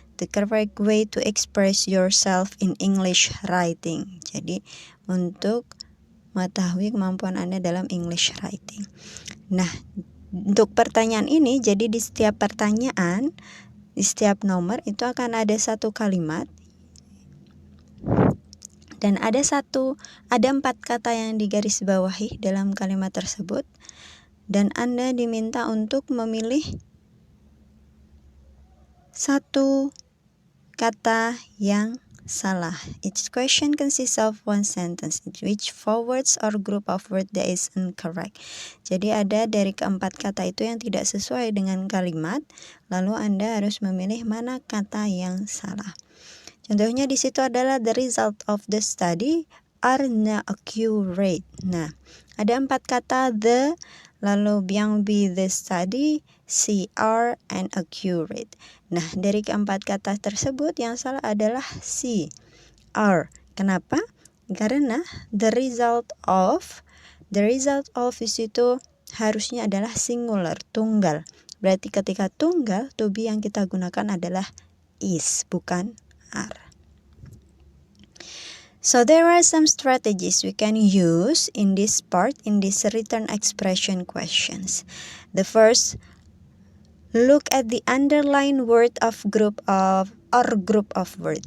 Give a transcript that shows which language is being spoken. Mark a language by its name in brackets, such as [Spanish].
[English] The correct way to express yourself in English writing. [Indonesian] Jadi untuk mengetahui kemampuan Anda dalam English writing. Nah, untuk pertanyaan ini, jadi di setiap pertanyaan, di setiap nomor itu akan ada satu kalimat. Dan ada 4 kata yang digarisbawahi dalam kalimat tersebut, dan Anda diminta untuk memilih 1 kata yang salah. [English] Each question consists of one sentence, in which 4 words or group of words that is incorrect. [Indonesian] Jadi ada dari keempat kata itu yang tidak sesuai dengan kalimat, lalu Anda harus memilih mana kata yang salah. Contohnya di situ adalah [English] the result of the study are not accurate. [Indonesian] Nah, ada 4 kata the, lalu yang be the study, C, are, and accurate. Nah, dari keempat kata tersebut yang salah adalah C, are. Kenapa? Karena [English] the result of [Indonesian] di situ harusnya adalah singular, tunggal. Berarti ketika tunggal, to be yang kita gunakan adalah is, bukan are. [English] So there are some strategies we can use in this part, in this written expression questions. The first, look at the underlined word of group of words.